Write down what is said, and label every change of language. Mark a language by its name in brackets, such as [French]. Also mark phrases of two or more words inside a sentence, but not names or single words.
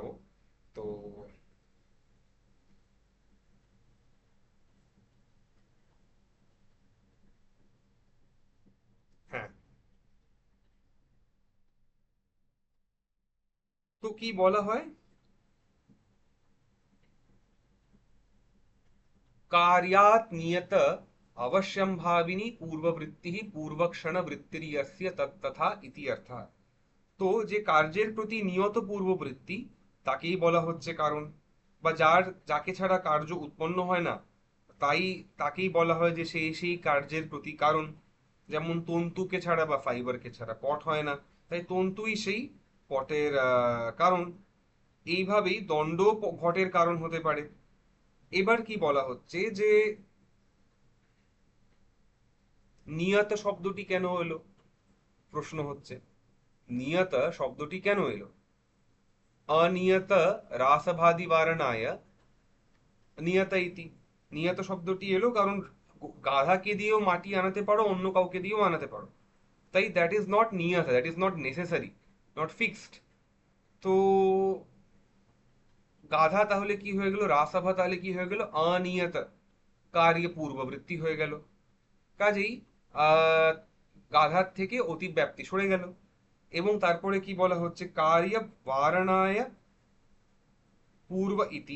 [Bangla] তো হ্যাঁ, তো কি বলা হয়? [Sanskrit] कार्यात् नियत अवश्यं भाविनी पूर्ववृत्ति पूर्वक्षण वृत्तिर्यस्य तत्तथा इति अर्थः। [Bangla] তো যে কার্যের প্রতি নিয়ত পূর্ববৃত্তি, তাকেই বলা হচ্ছে কারণ। বা যাকে ছাড়া কার্য উৎপন্ন হয় না, তাই তাকেই বলা হয় যে সেই সেই কার্যের প্রতি কারণ। যেমন তন্তুকে ছাড়া বা ফাইবারকে ছাড়া পট হয় না, তাই তন্তুই সেই পটের কারণ। এইভাবেই দণ্ড ঘটের কারণ হতে পারে। এবার কি বলা হচ্ছে যে নিয়ত শব্দটি কেন এলো? প্রশ্ন হচ্ছে নিয়ত শব্দটি কেন এলো? [Sanskrit] अनियत रासभादि वारणाय নিয়তা ইতি, [Bangla] নিয়ত শব্দটি এলো কারণ গাধাকে দিয়েও মাটি আনাতে পারো, অন্য কাউকে দিয়েও আনাতে পারো, তাই [English] that is not নিয়তা, that is not necessary, not fixed। [Bangla] তো গাধা তাহলে কি হয়ে গেল, রাসভা তাহলে কি হয়ে গেল, অনিয়ত কার্য পূর্ববৃত্তি হয়ে গেল। কাজেই আহ গাধার থেকে অতিব্যাপ্তি সরে গেল। এবং তারপরে কি বলা হচ্ছে, [Sanskrit] কার্য বারণায় পূর্ব ইতি।